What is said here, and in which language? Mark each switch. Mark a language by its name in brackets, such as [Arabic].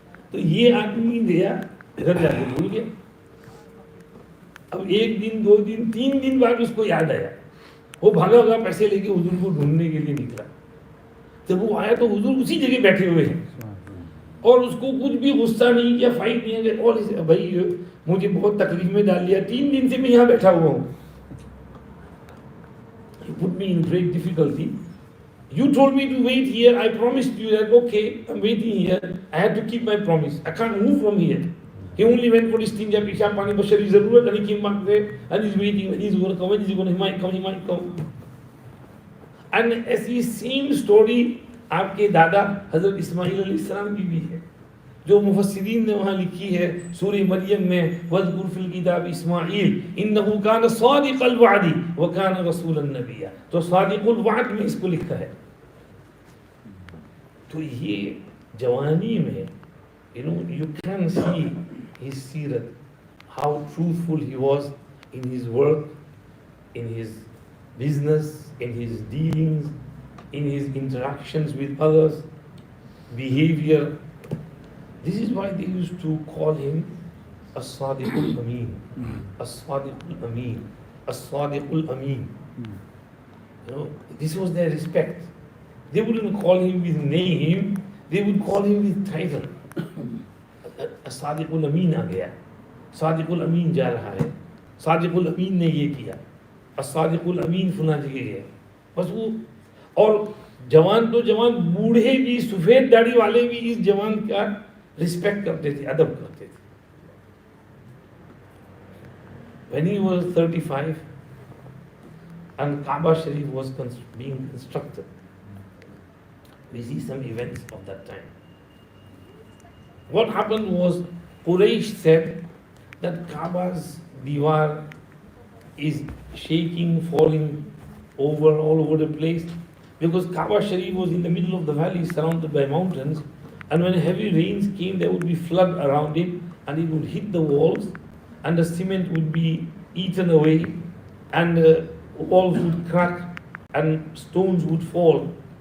[Urdu] تو یہ آدمی گیا, ادھر جا کے بھول گیا. اب 1 دن 2 دن 3 دن بعد اس کو یاد آیا. وہ بھاگا ہوگا پیسے لے کے حضور کو ڈھونڈنے کے لیے نکلا. جب وہ آیا تو حضور اسی جگہ بیٹھے ہوئے ہیں, اور اس کو کچھ بھی غصہ نہیں کیا, فائٹ نہیں ہے. اور بھائی مجھے بہت تکلیف میں ڈال دیا, 3 دن سے میں یہاں بیٹھا ہوا ہوں. [English] He put me in great difficulty. You told me to wait here. I promised you that, okay, I'm waiting here. I had to keep my promise. I can't move from here. He only went for his tinja, pishab, pani, bashari, zarurat, and he came back there and he's waiting. When he's going to come, when he's going to, he might come. And as the same story, [Urdu] آپ کے دادا حضرت اسماعیل علیہ السلام کی بھی ہے, جو مفسرین نے وہاں لکھی ہے سورہ مریم میں, [Arabic] وَاذْكُرْ فِي الْكِتَابِ إِسْمَاعِيلَ إِنَّهُ كَانَ صَادِقَ الْوَعْدِ وَكَانَ رَسُولًا نَبِيًّا. [Urdu] تو صادق الوعد میں اس کو لکھا ہے. تو یہ جوانی میں [English] you can see his seerat, how truthful he was in his work, in his business, in his dealings, in his interactions with others, behavior. This is why they used to call him As-Sadiqul Ameen, As-Sadiqul Ameen, As-Sadiqul Ameen. This was their respect. They wouldn't call him with name, they would call him with title. [Urdu] As-Sadiqul Ameen آ گیا, Sadiqul Ameen جا رہا ہے, Sadiqul Ameen نے یہ کیا, As-Sadiqul Ameen فلاں جگہ گیا. بس وہ, اور جوان تو جوان, بوڑھے بھی, سفید داڑھی والے بھی اس جوان کا رسپیکٹ کرتے تھے, ادب کرتے تھے. [English] When he was 35 and Kaaba Sharif was being constructed, we see some events of that time. What happened was, Quraysh said that Kaaba's diwar is shaking, falling over all over the place, because Kaaba Sharif was in the middle of the valley surrounded by mountains, and when heavy rains came there would be flood around it, and it would hit the walls and the cement would be eaten away, and the walls would crack and stones would fall.